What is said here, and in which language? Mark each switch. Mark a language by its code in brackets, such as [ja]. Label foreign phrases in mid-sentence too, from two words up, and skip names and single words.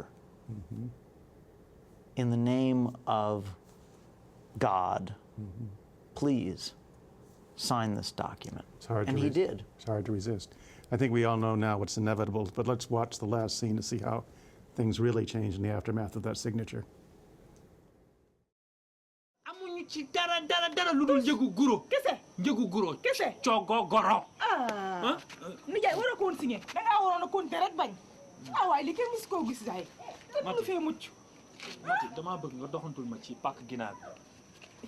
[en] In the name of God, please sign this document. And he did. It's hard to resist. I think we all know now what's inevitable, but let's watch the last scene to see how things really changed in the aftermath of that signature. [wo] amuñu ci dara lu dul njëgu guro. kese njëgu guro. kese coogo goro. nijaay war a koon signé da ngaa waroon a compter rek bañ. waaye li kenn musu koo gis daay. te mënu fee mucc. Mati damaa bëgg nga doxantul ma ci pàkk ginaar bi.